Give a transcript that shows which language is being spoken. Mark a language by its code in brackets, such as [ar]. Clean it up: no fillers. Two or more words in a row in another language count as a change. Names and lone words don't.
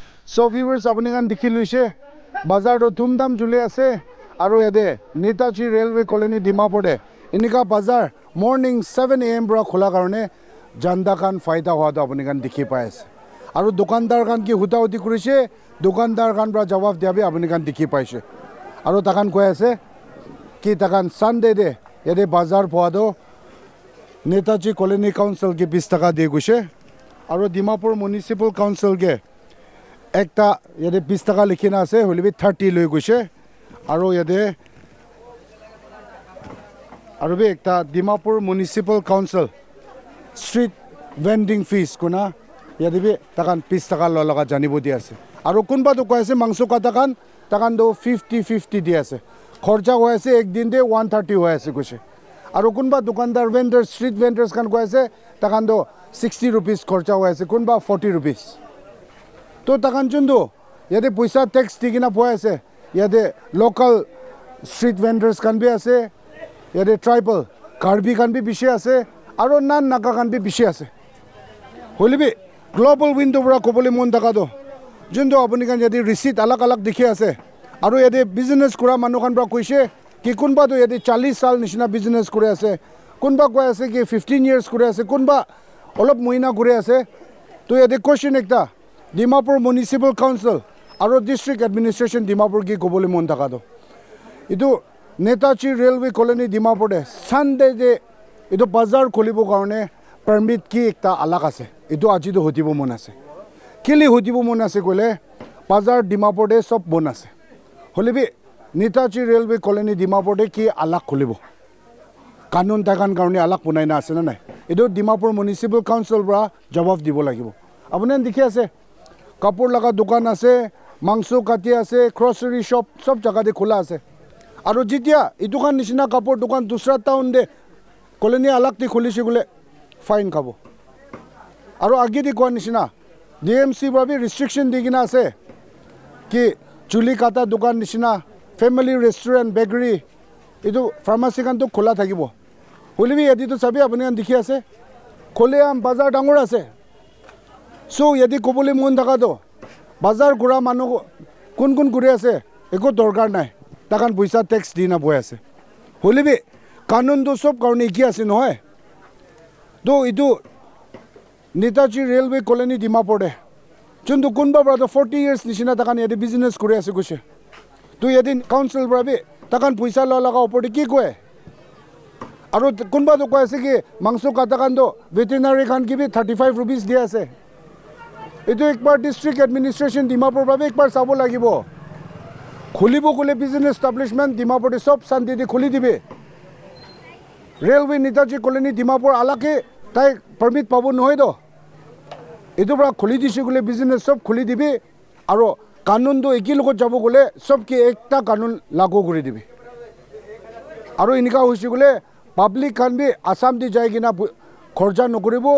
[nag] So viewers apuni kan dikhi luise bazar to dhumdham jule ase aru yate Netaji railway colony Dimapur de inika bazar morning 7 am pra khola karone janda kan faida hoa to apuni kan dikhi pai ase aru dukandar kan ki huta huti kurise dukandar kan pra jawab dia bi apuni kan dikhi paise aru takan koi ase ki takan Sunday de yate bazar poa do Netaji colony council ke 20 taka de guise aru Dimapur municipal council ke ekta yate 20 taka likhina ase holibi 30 loi guise aru yate aru be ekta Dimapur municipal council [en] street vending fees [nag] kuna yate be takan 20 taka lo laga janibo di ase aru kunba to koise mangso kata kan takan do 50-50 di ase khorcha hoy ase ek din de 130 hoy ase guise aru kunba dukandar [en] vendors street vendors [nag] kan koise takan do 60 rupees khorcha hoy ase kunba 40 rupees to takan jundu yate paisa tax digina poi ase yate [en] local street vendors [nag] kan bi ase yate tribal karbi kan bi bishi ase aru nan naga kan bi bishi ase holibi [en] global window [nag] pra kobole mon daga do jundu apuni kan yate receipt alag alag dikhi ase aru yate business kura manu kan pra koise ki kunba to yate 40 sal nishina business kore ase kunba koi ase ki 15 years kore ase kunba olop mohina kore ase to yate question ekta Dimapur municipal council aru [en] district administration [nag] Dimapur ki kobole mon daga do idu Netaji railway colony Dimapur de Sunday de idu bazar kholibo karone permit ki ekta alag ase idu aji do hotibo mon ase kili hotibo mon ase kole bazar Dimapur de sob bon ase holibi Netaji railway colony Dimapur de ki alag kholibo kanun takan karone alag bunai na ase na nai idu Dimapur municipal council bra jawab dibo lagibo apuni dikhi ase kapur laga dukan ase mangso kati ase [en] grocery shop [nag] sob jaga de khula ase aru jitia idukan nishina kapur dukan dusra town de colony alag ti khulisi gule fine khabo aru agi di koa nishina DMC ba bi restriction digina ase ki chuli kata dukan nishina [en] family restaurant bakery [nag] idu pharmacy kan to khula thakibo hulibi yadi to sabi apuni kan dikhi ase khole am bazar dangor ase so yadi kobole mon daga do bazar gura manu kun gure ase eko dorkar nai takan paisa tax dina boi ase holibi kanun do sob karone ki ase noy do idu Netaji railway colony Dimapur de chundu kunba bra 40 years nishina takan yadi business kore ase guse to yadi council bra be takan paisa la laga opor de ki koe aru kunba to koe ase ki mangso kata kan do veterinary kan ki bi 35 rupees dia ase etu ekbar [en] district administration [nag] Dimapur babe ekbar sabo lagibo khulibo kule [en] business establishment [nag] Dimapur de sob santi de khuli dibe railway Netaji colony Dimapur alake tai permit pabo noy do etu bra khuli dise gule business sob khuli dibe aro kanun do eki logot jabo gule sob ki ekta kanun lagu kori dibe aro inika hoise gule public kan bi Assam di jai gina khorja nokoribo